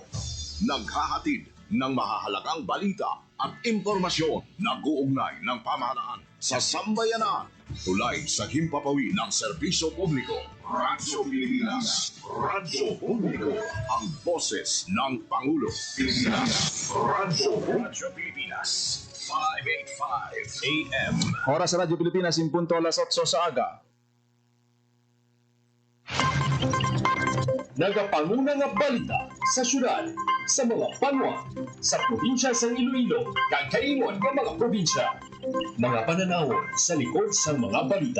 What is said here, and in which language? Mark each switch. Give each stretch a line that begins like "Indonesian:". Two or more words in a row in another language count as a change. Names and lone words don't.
Filipino: Naghahatid ng mahahalagang balita at impormasyon na guugnay ng pamahalaan sa sambayanan. Tulay sa himpapawid ng serbisyo publiko. Radyo Pilipinas. Radyo Publiko. Ang boses ng Pangulo. Pilipinas. Radyo Pilipinas. 585 AM. Oras sa Radyo Pilipinas,
Hiligaynon: in punto alas 8 sa aga. Nagapanguna nga balita sa syudad, sa mga banwa, sa probinsya sa Iloilo, kagkaingon ng mga probinsya. Mga pananawon sa likod sa mga balita.